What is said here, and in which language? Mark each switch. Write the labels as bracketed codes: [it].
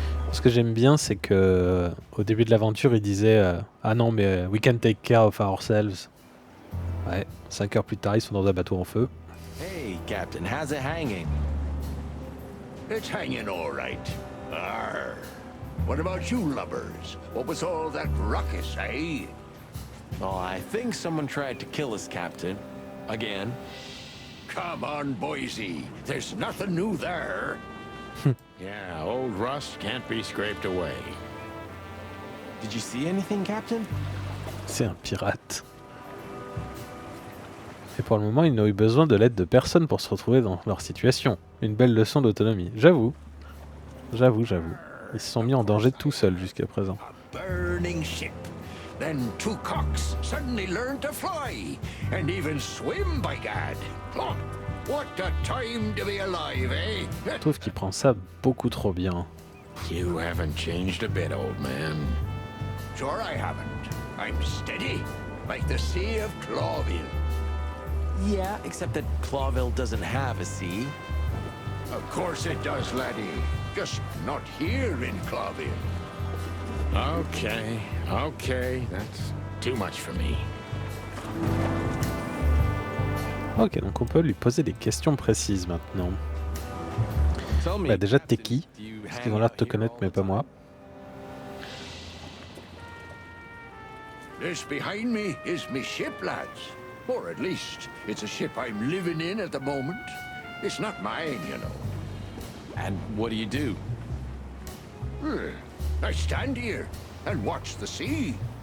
[fr] Ce que j'aime bien, c'est que au début de l'aventure, il disait ah non, mais we can take care of ourselves. Ouais, 5 heures plus tard, ils sont dans un bateau en feu. [en] Hey, Captain, how's it hanging? It's hanging all right. Arr. What about you lubbers? What was all that ruckus, eh? Oh, I think someone tried to kill us, Captain. Again. Come on, Boise. There's nothing new there. Yeah, old rust can't be scraped away. Did you see anything, Captain? [fr] C'est un pirate. Et pour le moment, ils n'ont eu besoin de l'aide de personne pour se retrouver dans leur situation. Une belle leçon d'autonomie. J'avoue. J'avoue. Ils se sont mis en danger tout seuls jusqu'à présent. [en] A burning ship. Then two cocks suddenly learned to fly and even swim, by gad. Oh, what a time to be alive, eh? [fr] Je trouve qu'il prend ça beaucoup trop bien. [en] You haven't changed a bit, old man. Sure I haven't. I'm steady, like the Sea of Clawville. Yeah, except that Clawville doesn't have a sea. Of course it does, laddie. Just not here in Clawville. Okay, that's too much for me. [fr] Ok, donc on peut lui poser des questions précises maintenant. Bah déjà, t'es qui? Parce qu'ils ont l'air de te connaître, mais pas moi. [en] This behind me is me ship, lads. Or at least, it's a ship I'm living in at the moment. It's not mine, you know. And what do? I stand here and watch the sea.